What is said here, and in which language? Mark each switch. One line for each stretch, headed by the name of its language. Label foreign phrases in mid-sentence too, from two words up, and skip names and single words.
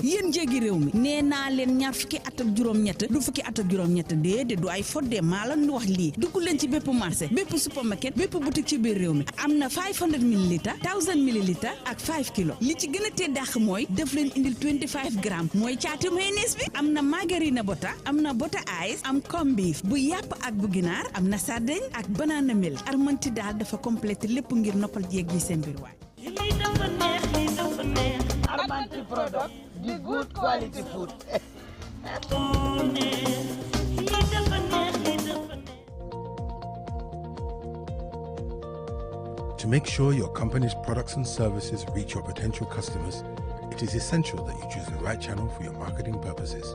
Wolof: yeen jéegi réew mi néna len ñaar fukki at ak juroom ñett du fukki at ak juroom ñett dédé du ay fodé mala ñu wax li duggu len ci bépp marché bépp supermarket bépp boutique ci biir réew mi amna 500 ml 1000 ml ak 5 kg li ci gëna té dakh moy def len indil 25 grammes moy ciati mayonnaise bi amna margarine bota amna bota ice am
English: corned beef
Wolof: bu yap ak bu ginar amna sardine ak
English: banana milk
Wolof: armanti dal dafa complété lépp ngir noppal jéeg yi seen biir waay.
English: Armanti product, the good quality food. To make sure your company's products and services reach your potential customers, it is essential that you choose the right channel for your marketing purposes.